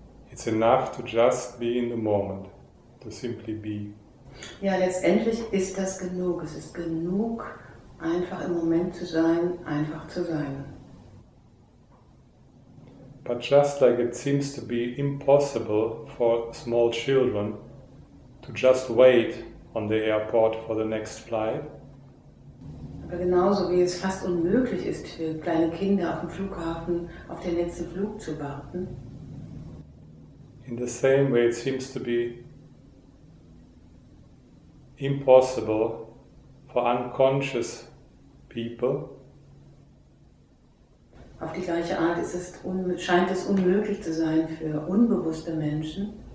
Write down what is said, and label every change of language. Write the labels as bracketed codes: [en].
[en] It's enough to just be in the moment, to simply be. [de] Ja, letztendlich ist das genug. Es ist genug, einfach im Moment zu sein, einfach zu sein. [en] But just like it seems to be impossible for small children to just wait on the airport for the next flight, [de] Aber genauso wie es fast unmöglich ist für kleine Kinder auf dem Flughafen auf den nächsten Flug zu warten, [en] in the same way it seems to be impossible for unconscious people [de] auf die gleiche Art scheint es unmöglich zu sein für unbewusste Menschen,